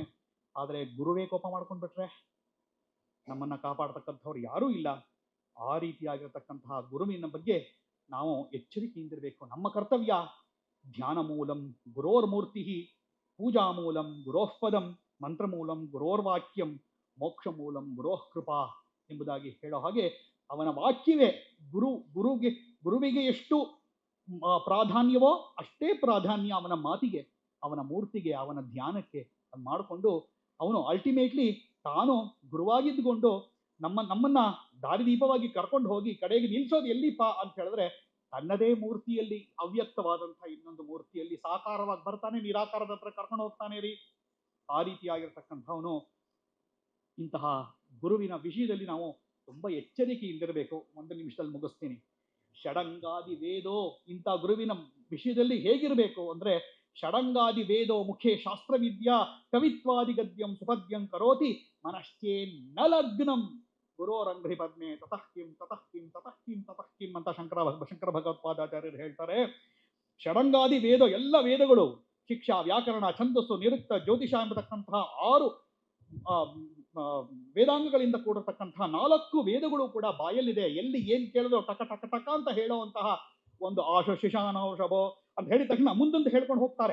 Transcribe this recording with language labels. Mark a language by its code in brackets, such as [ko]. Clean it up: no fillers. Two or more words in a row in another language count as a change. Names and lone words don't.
[kn] ಆದರೆ ಗುರುವೇ ಕೋಪ ಮಾಡ್ಕೊಂಡ್ಬಿಟ್ರೆ ನಮ್ಮನ್ನ ಕಾಪಾಡ್ತಕ್ಕಂಥವ್ರು ಯಾರೂ ಇಲ್ಲ. ಆ ರೀತಿಯಾಗಿರ್ತಕ್ಕಂತಹ ಗುರುವಿನ ಬಗ್ಗೆ ನಾವು ಎಚ್ಚರಿಕೆಯಿಂದಿರಬೇಕು. ನಮ್ಮ ಕರ್ತವ್ಯ [sa] ಧ್ಯಾನ ಮೂಲಂ ಗುರೋರ್ಮೂರ್ತಿ, ಪೂಜಾ ಮೂಲಂ ಗುರೋಃಪದಂ, ಮಂತ್ರ ಮೂಲಂ ಗುರೋರ್ವಾಕ್ಯಂ, ಮೋಕ್ಷ ಮೂಲಂ ಗುರೋಃ ಕೃಪಾ [kn] ಎಂಬುದಾಗಿ ಹೇಳೋ ಹಾಗೆ ಅವನ ವಾಕ್ಯವೇ ಗುರುವಿಗೆ ಎಷ್ಟು ಪ್ರಾಧಾನ್ಯವೋ ಅಷ್ಟೇ ಪ್ರಾಧಾನ್ಯ ಅವನ ಮಾತಿಗೆ, ಅವನ ಮೂರ್ತಿಗೆ, ಅವನ ಧ್ಯಾನಕ್ಕೆ ಮಾಡಿಕೊಂಡು ಅವನು ಅಲ್ಟಿಮೇಟ್ಲಿ ತಾನು ಗುರುವಾಗಿದ್ದುಕೊಂಡು ನಮ್ಮನ್ನ ದಾರಿದೀಪವಾಗಿ ಕರ್ಕೊಂಡು ಹೋಗಿ ಕಡೆಗೆ ನಿಲ್ಸೋದು ಎಲ್ಲಿಪ್ಪ ಅಂತ ಹೇಳಿದ್ರೆ ತನ್ನದೇ ಮೂರ್ತಿಯಲ್ಲಿ, ಅವ್ಯಕ್ತವಾದಂತಹ ಇನ್ನೊಂದು ಮೂರ್ತಿಯಲ್ಲಿ ಸಾಕಾರವಾಗಿ ಬರ್ತಾನೆ, ನಿರಾಕಾರದ ಹತ್ರ ಕರ್ಕೊಂಡು ಹೋಗ್ತಾನೆ ರೀ. ಆ ರೀತಿಯಾಗಿರ್ತಕ್ಕಂಥವನು. ಇಂತಹ ಗುರುವಿನ ವಿಷಯದಲ್ಲಿ ನಾವು ತುಂಬಾ ಎಚ್ಚರಿಕೆಯಿಂದಿರಬೇಕು. ಒಂದು ನಿಮಿಷದಲ್ಲಿ ಮುಗಿಸ್ತೀನಿ. [sa] ಷಡಂಗಾದಿ ವೇದೋ, [kn] ಇಂಥ ಗುರುವಿನ ವಿಷಯದಲ್ಲಿ ಹೇಗಿರಬೇಕು ಅಂದ್ರೆ, [sa] ಷಡಂಗಾದಿ ವೇದೋ ಮುಖೇ ಶಾಸ್ತ್ರವಿದ್ಯಾ ಕವಿತ್ವಾದಿ ಗದ್ಯಂ ಸುಪದ್ಯಂ ಕರೋತಿ ಮನಶ್ಚೇನ್ ನ ಲಗ್ನಂ ಗುರೋರಂಘ್ರಿ ಪದ್ಮೆ ತತಃ ಕಿಂ ತತಃ ಕಿಂ ತತಃ ಕಿಂ ತತಃ ಕಿಂ [kn] ಅಂತ ಶಂಕರ ಭಗವತ್ಪಾದಾಚಾರ್ಯರು ಹೇಳ್ತಾರೆ. ಷಡಂಗಾದಿ ವೇದ, ಎಲ್ಲ ವೇದಗಳು, ಶಿಕ್ಷಾ, ವ್ಯಾಕರಣ, ಛಂದಸ್ಸು, ನಿರುಕ್ತ, ಜ್ಯೋತಿಷ ಎಂಬತಕ್ಕಂತಹ 6 ಆ, ಆ, ವೇದಾಂಗಗಳಿಂದ ಕೂಡಿರತಕ್ಕಂತಹ 4 ವೇದಗಳು ಕೂಡ ಬಾಯಲ್ಲಿದೆ. ಎಲ್ಲಿ ಏನ್ ಕೇಳಿದ್ರು ಟಕ ಟಕ ಟಕ ಅಂತ ಹೇಳುವಂತಹ ಒಂದು ಆಶ ಶಿಶಾನೌಷಭೋ ಅಂತ ಹೇಳಿದ ತಕ್ಷಣ ಮುಂದೊಂದು ಹೇಳ್ಕೊಂಡು ಹೋಗ್ತಾರೆ.